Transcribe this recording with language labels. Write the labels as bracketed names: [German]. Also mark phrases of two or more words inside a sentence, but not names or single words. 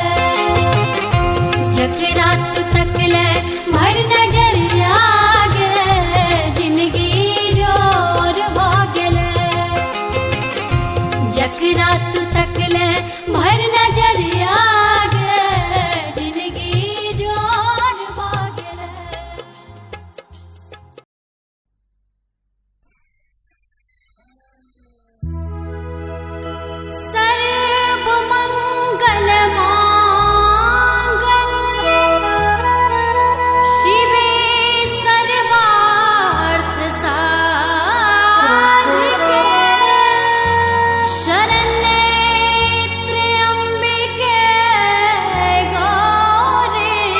[Maithili] जकरा तू तकले भर नजरिया गे जिंदगी जोर भ गेले जकरा तू तकले भर नजरिया गे जिंदगी जोर भ गेले [Sanskrit] सर्व मंगल मांगल्ये शिवे सर्वार्थ साधिके शरण्ये त्र्यंबिके गौरी